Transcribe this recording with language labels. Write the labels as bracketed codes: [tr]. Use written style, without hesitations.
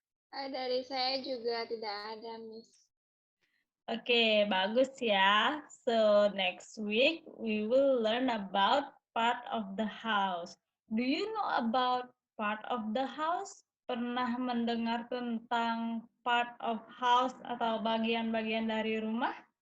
[id] Dari saya juga tidak ada, Miss. Oke, bagus ya. [en] So, next week we will learn about part of the house. Do you know about part of the house? [id] Pernah mendengar tentang [en] part of house [id] atau bagian-bagian dari rumah?